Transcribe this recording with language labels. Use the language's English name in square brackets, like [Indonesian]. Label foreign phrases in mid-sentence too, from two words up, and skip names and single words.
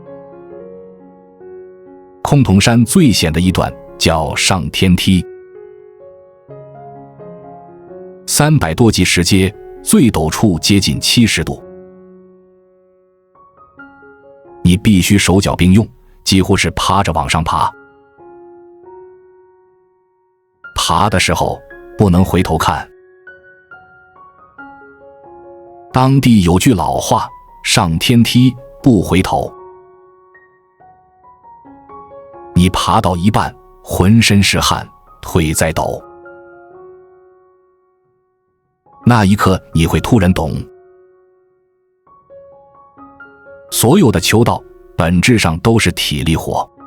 [Chinese] 崆峒山最險的一段叫上天梯，300多級石階，最陡處接近70度，你必須手腳並用，幾乎是趴着往上爬。爬的時候不能回頭看。當地有句老話：上天梯不回頭。你爬到一半，渾身是汗，腿在抖，那一刻你会突然懂，所有的求道本質上都是體力活。